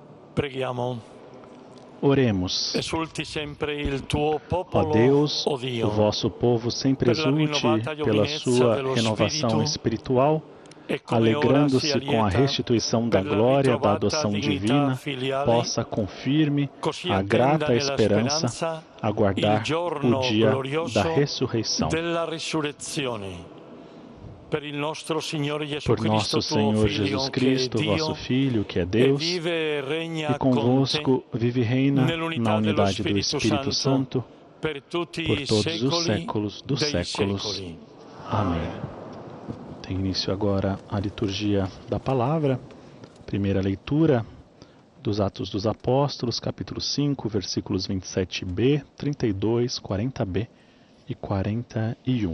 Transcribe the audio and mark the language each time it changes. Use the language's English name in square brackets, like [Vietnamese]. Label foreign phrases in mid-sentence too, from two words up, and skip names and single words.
[Italian] Preghiamo. [Portuguese] Oremos. [Italian] Esulti sempre il tuo [Portuguese] Ó [Italian] popolo, [Portuguese] Deus, [Italian] o Dio, [Portuguese] o vosso povo sempre [Italian] per la [Portuguese] exulte [Italian] rinnovata [Portuguese] pela [Italian] giovinezza [Portuguese] sua [Italian] dello [Portuguese] renovação [Italian] Spirito, [Portuguese] espiritual, [Italian] e come ora si [Portuguese] alegrando-se com a [Italian] allieta [Portuguese] restituição da [Italian] per la [Portuguese] glória da [Italian] ritrovata [Portuguese] adoção [Italian] dignità [Portuguese] divina, [Italian] filiale, [Portuguese] possa com firme [Italian] così [Portuguese] a [Italian] attenda [Portuguese] grata [Italian] nella [Portuguese] esperança [Italian] speranza il [Portuguese] aguardar o [Italian] giorno [Portuguese] dia da [Italian] glorioso [Portuguese] ressurreição. [Italian] della risurrezione. Per il nostro Signore Gesù [Portuguese] Por Cristo, nosso [Italian] tuo [Portuguese] Senhor [Italian] Figlio, [Portuguese] Jesus [Italian] che è [Portuguese] Cristo, vosso [Italian] Dio, [Portuguese] Filho, que é [Italian] e [Portuguese] Deus, [Italian] vive e [Portuguese] e [Italian] regna con te [Portuguese] convosco vive e reina na [Italian] nell'unità dello [Portuguese] unidade do [Italian] Spirito [Portuguese] Espírito [Italian] Santo [Portuguese] Santo, [Italian] per tutti [Portuguese] por [Italian] i [Portuguese] todos os [Italian] secoli [Portuguese] séculos dos [Italian] dei [Portuguese] séculos. [Italian] secoli. [Portuguese] Amém. Tem início agora a liturgia da palavra, primeira leitura dos Atos dos Apóstolos, capítulo 5, versículos 27b, 32, 40b e 41.